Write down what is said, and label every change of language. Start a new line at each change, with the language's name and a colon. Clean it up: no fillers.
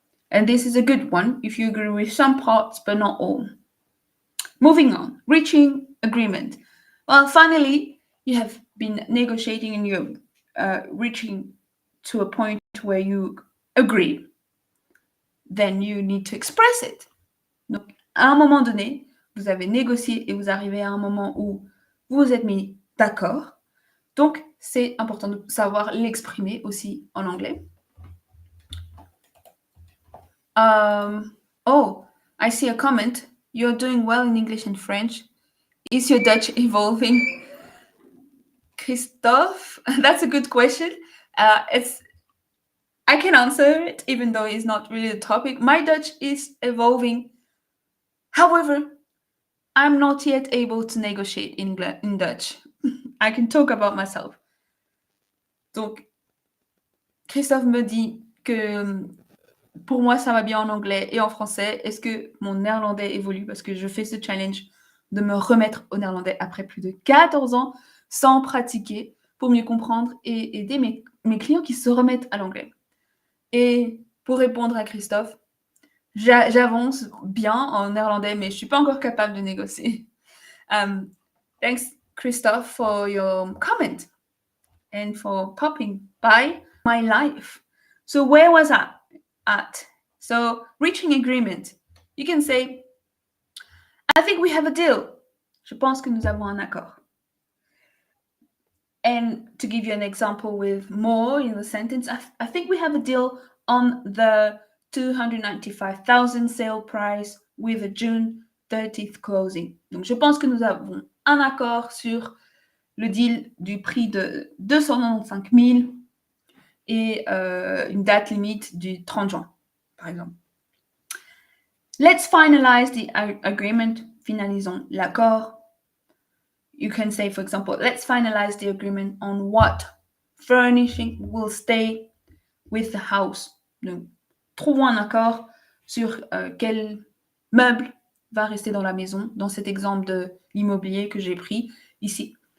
English: And this is a good one if you agree with some parts, but not all. Moving on, reaching agreement. Well, finally, you have been negotiating and you're reaching to a point where you agree. Then you need to express it.
French: Donc, à un moment donné, vous avez négocié et vous arrivez à un moment où vous vous êtes mis d'accord. Donc, c'est important de savoir l'exprimer aussi en anglais.
English: Oh, I see a comment. You're doing well in English and French. Is your Dutch evolving? Christophe, that's a good question. I can answer it, even though it's not really the topic. My Dutch is evolving. However, I'm not yet able to negotiate in Dutch. I can talk about myself.
French: Donc, Christophe me dit que pour moi, ça va bien en anglais et en français. Est-ce que mon néerlandais évolue? Parce que je fais ce challenge de me remettre au néerlandais après plus de 14 ans sans pratiquer pour mieux comprendre et aider mes clients qui se remettent à l'anglais. Et pour répondre à Christophe, j'avance bien en néerlandais, mais je ne suis pas encore capable de négocier.
English: Thanks, Christophe, for your comment and for popping by my life. So where was I at? So reaching agreement. You can say, I think we have a deal.
French: Je pense que nous avons un accord.
English: And to give you an example with more in the sentence, I think we have a deal on the 295,000 sale price with a June 30th closing.
French: Donc, je pense que nous avons un accord sur le deal du prix de 295 000 et une date limite du 30 juin, par exemple.
English: Let's finalize the agreement.
French: Finalisons l'accord.
English: You can say, for example, let's finalize the agreement on what furnishing will stay with the house.
French: Donc, trouvons un accord sur quel meuble va rester dans la maison, dans cet exemple de l'immobilier que j'ai pris ici.